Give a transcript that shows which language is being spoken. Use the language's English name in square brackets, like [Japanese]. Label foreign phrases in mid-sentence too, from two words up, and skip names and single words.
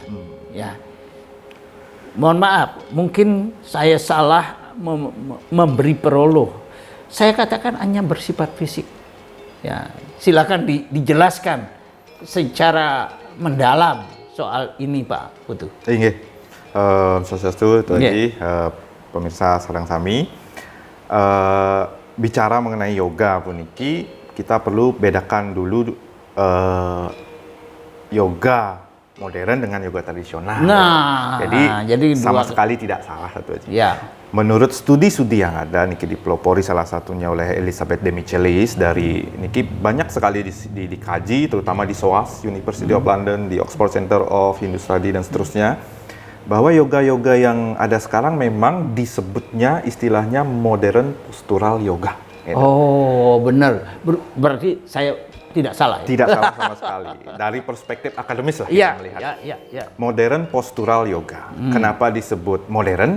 [Indonesian] Ya, mohon maaf, mungkin saya salah memberi peroloh. Saya katakan hanya bersifat fisik. Ya, silakan dijelaskan secara mendalam soal ini, Pak Putu. [Balinese] Inggih. Swastiastu, Pak Haji, pemirsa sareng sami. [Indonesian] Bicara mengenai yoga puniki, kita perlu bedakan dulu yoga modern dengan yoga tradisional. Nah, jadi sama dua sekali tidak salah satu aja. Ya. Menurut studi-studi yang ada niki dipelopori salah satunya oleh Elizabeth de Michelis dari niki banyak sekali dikaji terutama di SOAS University of London, di Oxford Center of Hindu Study dan seterusnya, bahwa yoga-yoga yang ada sekarang memang disebutnya istilahnya [English] modern postural yoga. [Indonesian] Oh, benar. Berarti saya tidak salah. Ya? Tidak salah sama sekali. Dari perspektif akademis lah Ya, kita melihat. ya. [English] Modern postural yoga. [Indonesian] Kenapa disebut modern?